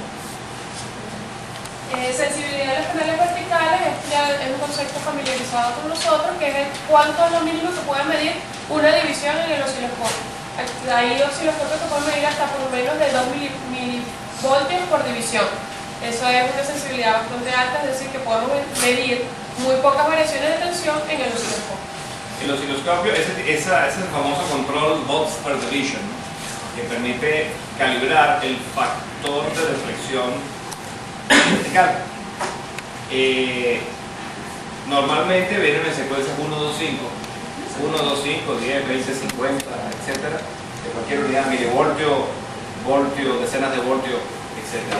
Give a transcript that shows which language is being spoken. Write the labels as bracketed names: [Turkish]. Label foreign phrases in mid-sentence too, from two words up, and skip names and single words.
[Spanish] Sensibilidad de los canales verticales es un concepto familiarizado con nosotros, que es cuánto es lo mínimo que puede medir una división en el osciloscopio. Hay osciloscopios que pueden medir hasta por lo menos de 2 milivoltios por división. Eso es una sensibilidad bastante alta, es decir, que podemos medir muy pocas variaciones de tensión en el osciloscopio. El osciloscopio es el famoso control [English] volts per division, [Spanish] ¿no? Que permite calibrar el factor de reflexión vertical. Normalmente vienen en secuencias 1, 2, 5, 1, 2, 5, 10, 20, 50, etcétera, de cualquier unidad, milivoltio, voltio, decenas de voltios, etcétera.